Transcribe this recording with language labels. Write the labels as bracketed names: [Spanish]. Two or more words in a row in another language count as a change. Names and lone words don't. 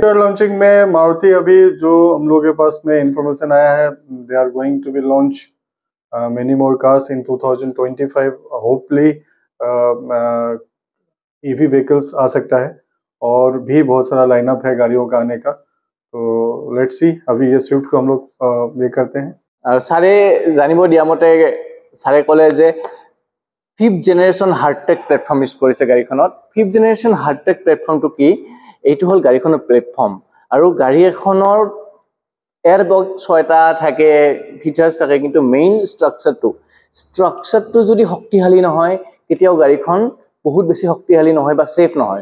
[Hindi] लॉन्चिंग में मारुति अभी जो हम लोगों के पास में इंफॉर्मेशन आया है [English] they are going to be launch many more cars in 2025 hopefully EV vehicles [Hindi] आ सकता है और भी बहुत सारा लाइनअप है गाड़ियों का आने का तो [English] let's see. [Hindi] अभी ये स्विफ्ट को हम लोग ये करते हैं और सारे [Assamese] জানিব দিয়া মতে সারে কলে যে [English] 5th generation Heartect platform use [Assamese] কৰিছে গাড়ীখনত। [English] 5th generation Heartect platformটো [Assamese] কি এইটো হল গাড়ীখনৰ প্ল্যাটফর্ম আৰু গাড়ী এখনৰ এয়ারব্যাগ 6টা থাকে ফিচার্স থাকে কিন্তু [English] main structureটো [Assamese] যদি শক্তিশালী নহয় কেতিয়াও গাড়ীখন বহুত বেছি শক্তিশালী নহয় বা সেফ নহয়।